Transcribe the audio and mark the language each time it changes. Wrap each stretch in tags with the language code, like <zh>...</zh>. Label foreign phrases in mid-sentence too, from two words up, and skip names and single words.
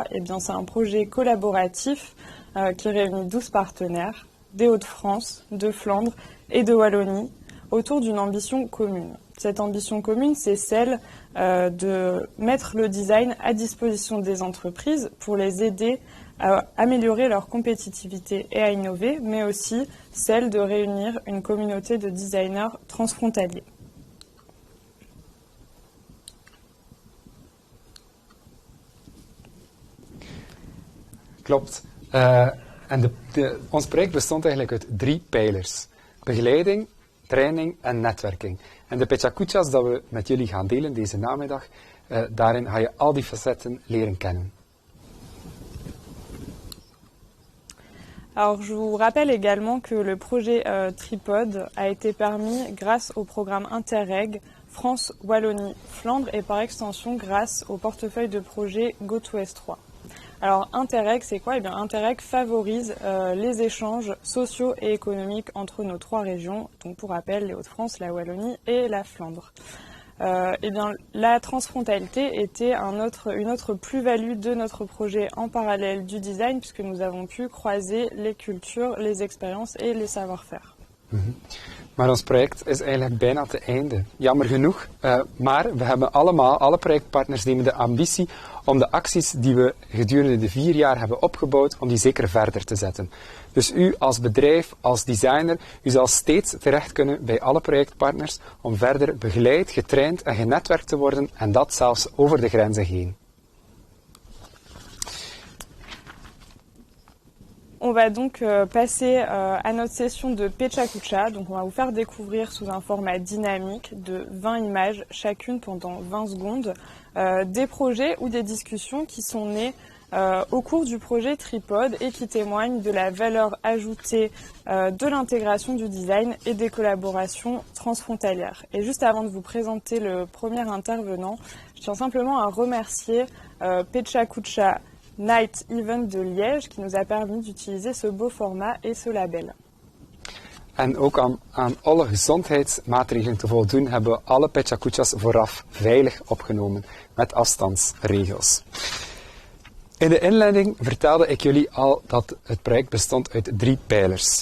<fr>Eh bien c'est un projet collaboratif qui réunit 12 partenaires des Hauts-de-France, de Flandre et de Wallonie autour d'une ambition commune. Cette ambition commune, c'est celle de mettre le design à disposition des entreprises pour les aider à améliorer leur compétitivité et à innover, mais aussi celle de réunir une communauté de designers transfrontaliers.</fr> <nl>Klopt. Ons project bestond eigenlijk uit 3 pijlers. Begeleiding, training en netwerking. En de Pecha-Kuchas dat we met jullie gaan delen deze namiddag, daarin ga je al die facetten leren kennen.</nl> <fr>Alors je vous rappelle également que le projet Tripod a été permis grâce au programme Interreg France, Wallonie, Flandre et par extension grâce au portefeuille de projet Go2S3. Alors Interreg, c'est quoi? Eh bien Interreg favorise les échanges sociaux et économiques entre nos 3 régions, donc pour rappel les Hauts-de-France, la Wallonie et la Flandre. Eh bien la transfrontalité était une autre plus-value de notre projet en parallèle du design puisque nous avons pu croiser les cultures, les expériences et les savoir-faire.</fr> <nl>Maar ons project is eigenlijk bijna te einde. Jammer genoeg, maar we hebben alle projectpartners nemen de ambitie om de acties die we gedurende de 4 jaar hebben opgebouwd, om die zeker verder te zetten. Dus u als bedrijf, als designer, u zal steeds terecht kunnen bij alle projectpartners om verder begeleid, getraind en genetwerkt te worden en dat zelfs over de grenzen heen.</nl> <fr>On va donc passer à notre session de Pecha-Kucha. Donc on va vous faire découvrir sous un format dynamique de 20 images chacune pendant 20 secondes des projets ou des discussions qui sont nées au cours du projet Tripod et qui témoignent de la valeur ajoutée de l'intégration du design et des collaborations transfrontalières. Et juste avant de vous présenter le premier intervenant, je tiens simplement à remercier Pecha-Kucha Night Event de Liège qui nous a permis d'utiliser ce beau format et ce label.</fr> <nl>En ook aan alle gezondheidsmaatregelen te voldoen hebben we alle Pecha-Kuchas vooraf veilig opgenomen met afstandsregels. In de inleiding vertelde ik jullie al dat het project bestond uit 3 pijlers.</nl>